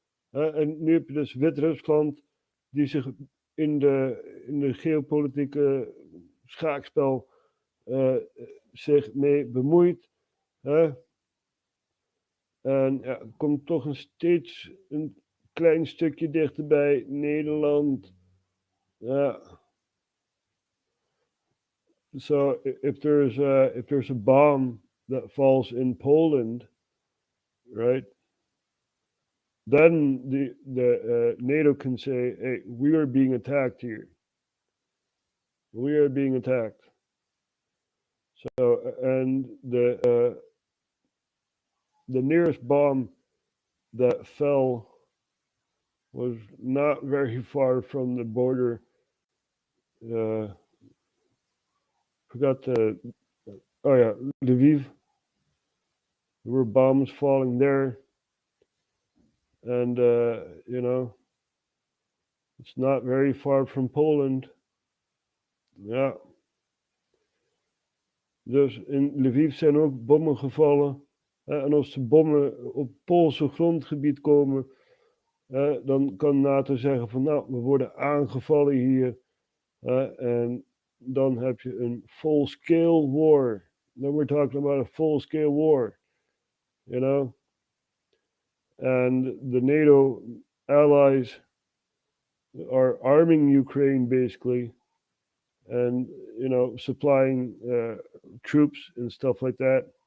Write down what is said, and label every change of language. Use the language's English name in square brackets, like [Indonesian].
[Dutch] En nu heb je dus Wit-Rusland die zich in de geopolitieke schaakspel zich mee bemoeit. En ja, komt toch steeds een klein stukje dichterbij Nederland. Ja. [English] So if there's a bomb that falls in Poland, right? Then the NATO can say, "Hey, we are being attacked here. We are being attacked." So and the nearest bomb that fell was not very far from the border. Forgot oh yeah, Lviv. There were bombs falling there. And, you know, it's not very far from Poland. [Dutch] Ja. Dus in Lviv zijn ook bommen gevallen. En als de bommen op Poolse grondgebied komen, dan kan NATO zeggen van nou, we worden aangevallen hier. En dan heb je een full-scale war. [English] Then we're talking about a full-scale war. You know? And the NATO allies are arming Ukraine basically. And, you know, supplying troops and stuff like that.